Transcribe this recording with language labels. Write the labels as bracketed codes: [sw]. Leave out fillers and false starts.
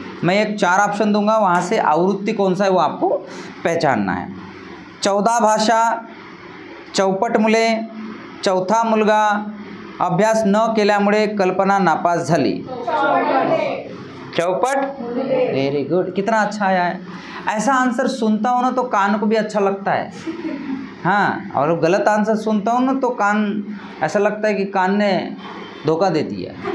[hi] मैं एक 4 ऑप्शन दूंगा, वहाँ से आवृत्ति कौन सा है वो आपको पहचानना है। [mr] 14 भाषा, चौपट मुले, चौथा मुलगा, अभ्यास न केल्यामुळे कल्पना नापास झाली। [hi] चौपट, [en] very good, [hi] कितना अच्छा आया है। ऐसा आंसर सुनता हूँ ना तो कान को भी अच्छा लगता है। हाँ, और गलत आंसर सुनता हूँ ना तो कान ऐसा लगता है कि कान ने धोखा दे दिया।